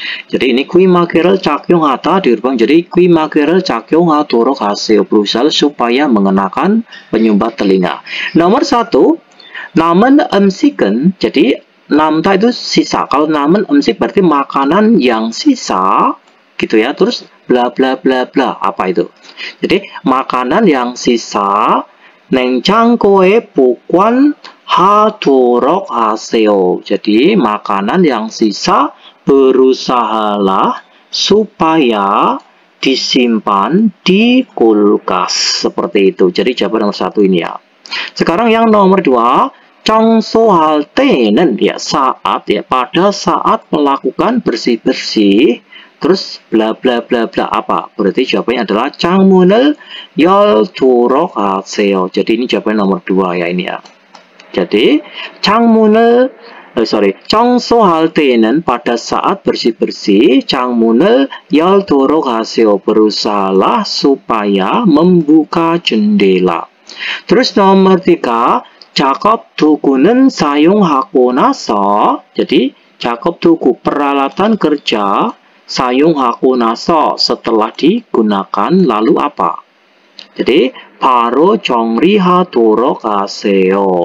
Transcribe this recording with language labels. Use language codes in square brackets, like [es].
[id] Jadi ini [ko] 귀마개를 착용하다 [id] dirubah jadi [ko] 귀마개를 착용하도록 하세요. [id] Berusaha supaya mengenakan penyumbat telinga. Nomor 1, [ko] 남은 음식은, [id] jadi namta itu sisa. Kalau [ko] 남은 음식 [id] berarti makanan yang sisa gitu ya. Terus bla bla bla bla, apa itu? Jadi makanan yang sisa [ko] 냉장고에 보관하도록 하세요. [id] Jadi makanan yang sisa berusahalah supaya disimpan di kulkas. Seperti itu. Jadi jawaban nomor 1 ini ya. Sekarang yang nomor 2, [ko] 청소할 때는 [id] ya saat ya, pada saat melakukan bersih-bersih. Terus bla bla bla bla, apa? Berarti jawabannya adalah [ko] 창문을 열도록 하세요. [id] Jadi ini jawaban nomor 2 ya ini ya. [ko] Jadi 청소할 때는 [id] pada saat bersih-bersih, [ko] 창문을 열도록 하세요. [id] Berusahalah supaya membuka jendela. Terus nomor 3, [ko] 작업 도구는 사용하고 나서, [id] jadi [ko] 작업 도구 [id] peralatan kerja, [ko] 사용하고 나서 [id] setelah digunakan lalu apa? [ko] Jadi 바로 정리하도록 하세요.